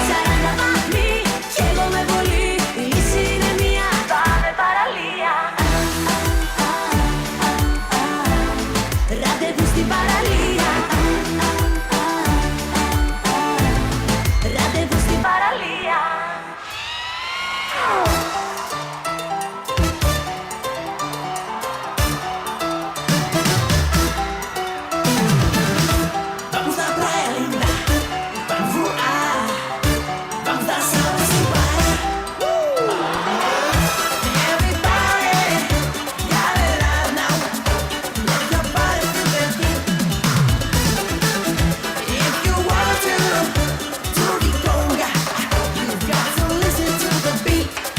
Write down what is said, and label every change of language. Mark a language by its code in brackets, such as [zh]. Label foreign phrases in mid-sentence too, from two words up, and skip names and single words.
[el] 40 βαθμοί, καίγομαι πολύ, η λύση είναι μία, πάμε παραλία. Ραντεβού στην παραλία. Ραντεβού στην παραλία. [pt] Vamos na praia linda, vamos voar, vamos dançar nesse bar. [en] Everybody, got it out now, let your body feel the beat. If you want to the conga, you got to listen to the beat.